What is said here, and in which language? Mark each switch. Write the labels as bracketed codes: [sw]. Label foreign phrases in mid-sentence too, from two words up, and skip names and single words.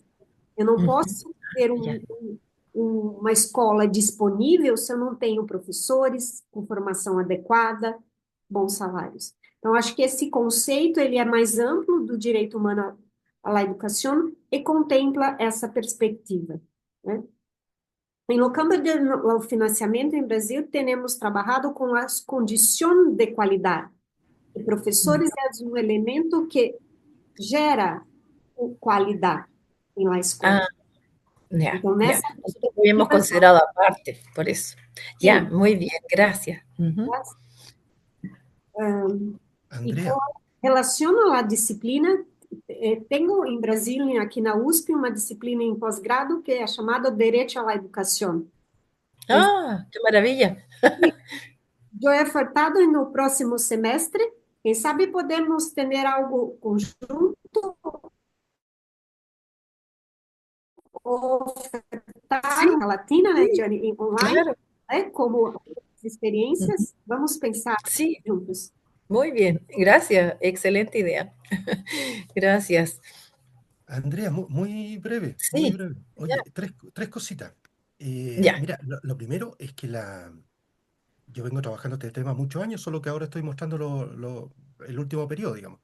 [pt] Eu não posso ter uma escola disponível se eu não tenho professores com formação adequada, bons salários. Então, acho que esse conceito ele é mais amplo do direito humano à educação e contempla essa perspectiva, né? [es] En lo [pt] campo do financiamento em Brasil, temos trabalhado com as condições de qualidade. E professores é um elemento que gera qualidade na escola. [es] Ah, ya, [pt] Então, [es] ya. [pt] nessa [es] Nosotros lo habíamos [pt] perspectiva, [es] considerado aparte, por eso. Ya, [pt] sim. [es] muy bien, gracias. Ujú. [pt] E com Andrea, relação à disciplina, tenho em Brasília, aqui na USP, uma disciplina em pós-grado que é chamada Direito à Educação. [es] Ah, qué maravilla. [pt] Eu he ofertado no próximo semestre. Quem sabe podemos ter algo conjunto ou ofertar [es] Sí, [pt] na Latina, né, [es] sí, [pt] online, [es] claro. [pt] né, como Ujú. experiências. Vamos pensar [es] Sí, [pt] juntos. [es] muy bien, gracias, excelente idea. Gracias. Andrea, muy breve, muy Sí, breve. ya, Oye, tres cositas. ya. Mira, lo primero es que yo vengo trabajando este tema muchos años, solo que ahora estoy mostrando el último periodo, digamos.